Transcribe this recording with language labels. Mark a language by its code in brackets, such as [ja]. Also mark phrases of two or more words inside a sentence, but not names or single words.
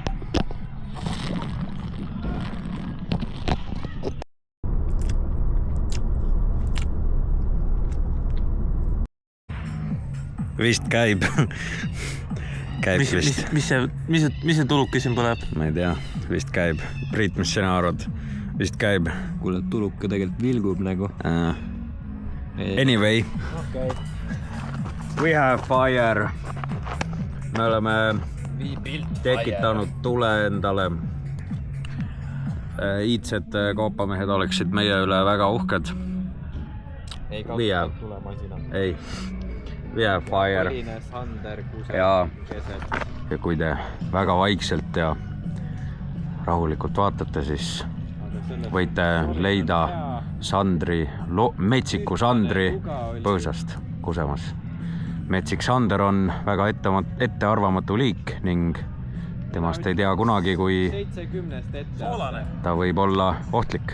[et] Vist käib. Vist. Mis see tuluke siin põleb? Ma ei tea, vist käib. Priit, mis sina arvad? Vist käib. Kuule, tuluke tegelikult vilgub nagu. [en] Anyway. Okay. We have fire. [et] Me oleme tekitanud tule endale. Iidsed koopamehed oleksid meie üle väga uhked. Ei kasutanud tulemasina. Ei. [en] We have fire. [et] Sander, ja kui te väga vaikselt ja rahulikult vaatate, siis võite leida Sandri, metsiku Sandri põõsast kusemas. Metsik Sander on väga ettearvamatu liik ning temast ei tea kunagi, kui ta võib olla ohtlik.